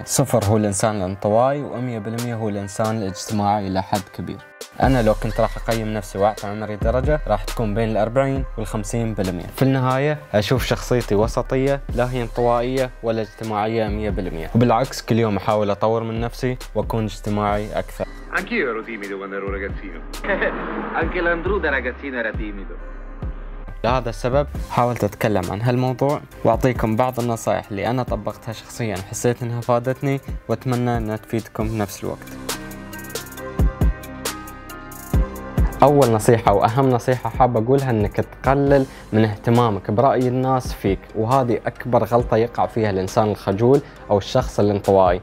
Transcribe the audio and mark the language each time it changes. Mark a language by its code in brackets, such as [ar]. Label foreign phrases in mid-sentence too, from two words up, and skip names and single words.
[ar] صفر هو الإنسان الانطوائي و100% هو الإنسان الاجتماعي إلى حد كبير. أنا لو كنت راح أقيم نفسي وأعطي عمري درجة راح تكون بين 40 وال50%. في النهاية أشوف شخصيتي وسطية، لا هي انطوائية ولا eجتماعية 100%، وبالعكس كل يوم أحاول أطور من نفسي وأكون اجتماعي أكثر. [it] Anch'io ero timido quando ero ragazzino. Anche l'Andrew da ragazzino era timido. [ar] لهذا السبب حاولت أتكلم عن هالموضوع وأعطيكم بعض النصائح اللي أنا طبقتها شخصيا وحسيت أنها فادتني، وأتمنى أنها تفيدكم بنفس الوقت. أول نصيحة وأهم نصيحة حاب أقولها أنك تقلل من اهتمامك برأي الناس فيك، وهذه أكبر غلطة يقع فيها الإنسان الخجول أو الشخص الانطوائي.